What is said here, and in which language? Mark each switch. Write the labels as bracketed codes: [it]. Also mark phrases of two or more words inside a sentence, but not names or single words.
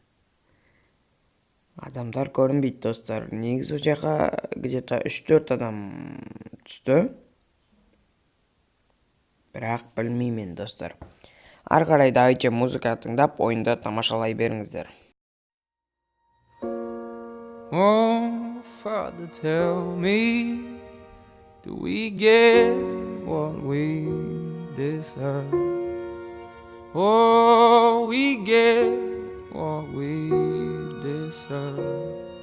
[kk] Адамдар көрінбейді достар. Негізі жаққа где-то 3-4 адам түсті. Бірақ білмеймен достар. Арқарай давайте музыка тыңдап, ойында тамашалай беріңіздер. [en] Oh, Father, tell me, do we get what we deserve? Oh, we get what we deserve.